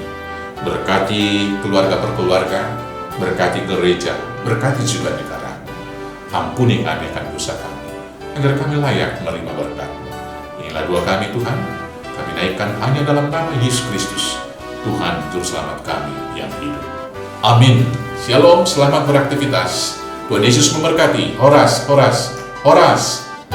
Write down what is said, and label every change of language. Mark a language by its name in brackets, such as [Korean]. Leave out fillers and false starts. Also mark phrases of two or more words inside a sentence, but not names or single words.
[Indonesian] Berkati keluarga per keluarga, berkati gereja, berkati juga negara. Ampuni kami akan dosa kami, agar kami layak menerima berkat. Inilah doa kami Tuhan, kami naikkan hanya dalam nama Yesus Kristus, Tuhan Juru Selamat kami yang hidup. Amin. Shalom, selamat beraktivitas. Tuhan Yesus memberkati. [Batak Simalungun] Horas, horas, horas.